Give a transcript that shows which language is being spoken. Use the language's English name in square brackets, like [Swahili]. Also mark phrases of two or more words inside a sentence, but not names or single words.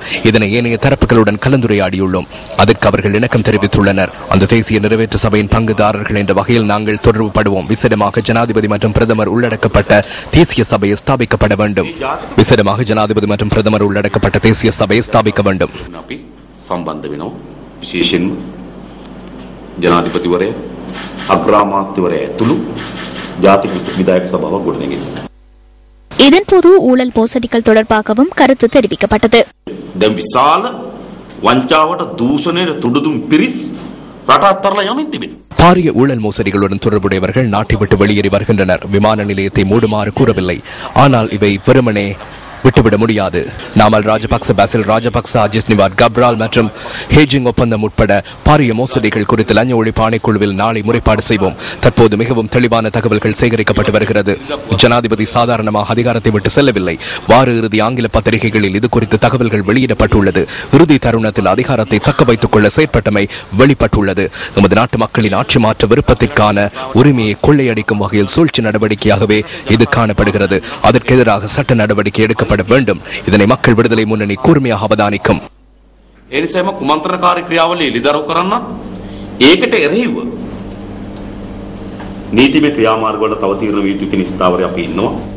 [Tamil] இதனை ஏனைய தரப்புகளுடன் கலந்துரையாடியுள்ளோம். அதற்கு அவர்கள் இணக்கம் தெரிவித்துள்ளனர். அந்த தேசிய நிறைவேற்று சபையின் பங்குதாரர்கள் என்ற வகையில் நாங்கள் தொடர்பு படுவோம். விசேடமாக ஜனாதிபதி மற்றும் பிரதமர் உள்ளடக்கப்பட்ட தேசிய சபை ஸ்தாபிக்கப்பட வேண்டும். விசேடமாக ஜனாதிபதி மற்றும் பிரதமர் உள்ளடக்கப்பட்ட தேசிய சபை ஸ்தாபிக்க வேண்டும். [Sinhala] ජනාධිපතිවරය අග්‍රාමාත්‍යවරය ඇතුළු ජාතික විධායක සභාවක් ගොඩනැගෙනවා. [Tamil] இதன்போது ஊழல் மோசடிகள் தொடர்பாகவும் கருத்து தெரிவிக்கப்பட்டது. [Sinhala] දැන් විශාල වංචාවට දූෂණයට තුඩුදුම් පිරිස් රට අත්හැරලා යමින් තිබෙනවා. [Tamil] பாரிய ஊழல் மோசடிகளுடன் தொடர்புடையவர்கள் நாட்டை விட்டு வெளியேறி வருகின்றனர். விமான நிலையத்தை மூடுமாறு கூறவில்லை. ஆனால் இவை வெறுமனே விட்டுவிட முடியாது. நாமல் ராஜபக்ச, பாசில் ராஜபக்ச, அஜித் நிவார், கப்ரால் மற்றும் ஹேஜிங் ஒப்பந்தம் உட்பட பாரிய மோசடிகள் குறித்து லஞ்ச ஒழிப்பு ஆணைக்குழுவில் நாளை முறைப்பாடு செய்வோம். தற்போது மிகவும் தெளிவான தகவல்கள் சேகரிக்கப்பட்டு வருகிறது. ஜனாதிபதி சாதாரணமாக அதிகாரத்தை விட்டு செல்லவில்லை. வார இறுதி ஆங்கில பத்திரிகைகளில் இது குறித்து தகவல்கள் வெளியிடப்பட்டுள்ளது. இறுதி தருணத்தில் அதிகாரத்தை தக்க வைத்துக் கொள்ள செயற்பட்டமை வெளிப்பட்டுள்ளது. நமது நாட்டு மக்களின் ஆட்சி மாற்ற விருப்பத்திற்கான உரிமையை கொள்ளையடிக்கும் வகையில் சூழ்ச்சி நடவடிக்கையாகவே இது காணப்படுகிறது. அதற்கு எதிராக சட்ட நடவடிக்கை எடுக்க வேண்டும். இதனை மக்கள் விடுதலை முன்னணி கூர்மையாக அவதானிக்கும். [Sinhala] එනිසාම කුමන්ත්‍රණකාරී ක්‍රියාවලිය එළිදරව් කරන්න ඒකට එරෙහිව නීතිමය ක්‍රියාමාර්ග වල තව තීරණ විය යුතු කියන ස්ථාවරය අපි ඉන්නවා.